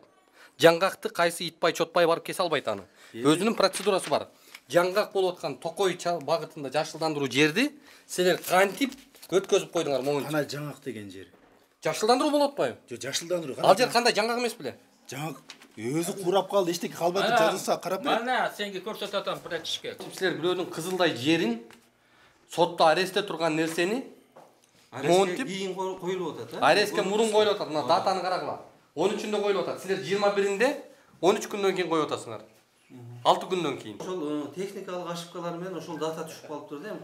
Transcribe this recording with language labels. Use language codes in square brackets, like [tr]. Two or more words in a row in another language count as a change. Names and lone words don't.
[ky] Жаңгакты кайсы итпай, чотпай барып кесе албайт аны. Өзүнүн процедурасы бар. Жаңгак болуп аткан Токой багытында жашылдандыруу жерди силер кантип өткөзүп койдуңар могу? Кана жаңгак деген жер. Жашылдандыруу болуп атпайбы? Жок, жашылдандыруу. Ал жер кандай жаңгак эмес беле? Жаңгак өзү курап калды, эчтеке калбады, жазылса карап бер. [uz] Mana senga ko'rsatatam pratishga. [ky] Силер бирөөнүн кызылдай жерин сотто арестте турган нерсени Арестке кийин коюлуп атат, Арестке мурун коюлуп атат. Мына датаны карагыла. 13-үндө коюлуп атат. Силер 21-inde 13 күндөн кийин коюп атасыңар. 6 күндөн кийин. Ошол техникалык ошибкалар менен ошол дата түшүп калыптыр да.